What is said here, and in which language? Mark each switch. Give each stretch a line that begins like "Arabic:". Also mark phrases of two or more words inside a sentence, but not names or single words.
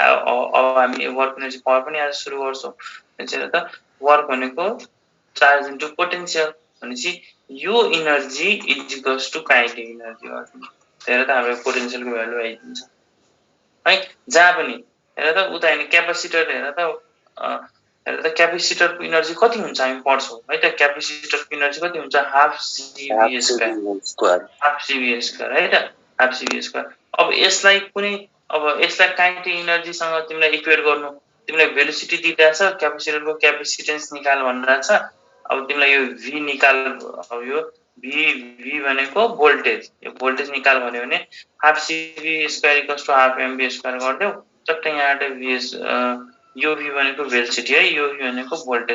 Nepali: अब हामी
English: work energy power
Nepali: पनि आज सुरु गर्छौं। त्यसैले त वर्क भनेको
English: charge into potential
Nepali: भनेपछि यो
English: energy is equals to kinetic energy
Nepali: हो। त्यसैले त हाम्रो पोटेन्शियलको भ्यालु आइदिन्छ है। जहाँ पनि हेर त, उता हैन क्यापेसिटर हेर त, क्यापेसिटरको एनर्जी कति हुन्छ हामी पढ्छौं है त। क्यापेसिटरको एनर्जी कति हुन्छ?
English: half cv square, half cv square
Nepali: है त,
English: half cv square.
Nepali: अब यसलाई कुनै यसलाई काइनेटिक एनर्जीसँग तिमीलाई इक्वेट गर्नु, तिमीलाई भेलोसिटी दिइराछ, क्यापेसिटरको क्यापेसिटेन्स निकाल भनिराछ। अब तिमीलाई यो v निकाल, अब यो v भनेको भोल्टेज, यो भोल्टेज निकाल भन्यो भने
English: half cv square equals to half mv square
Nepali: गर्देऊ, चट्ट यहाँबाट vs यो v भनेको भेलोसिटी है, यो v भनेको भोल्टेज।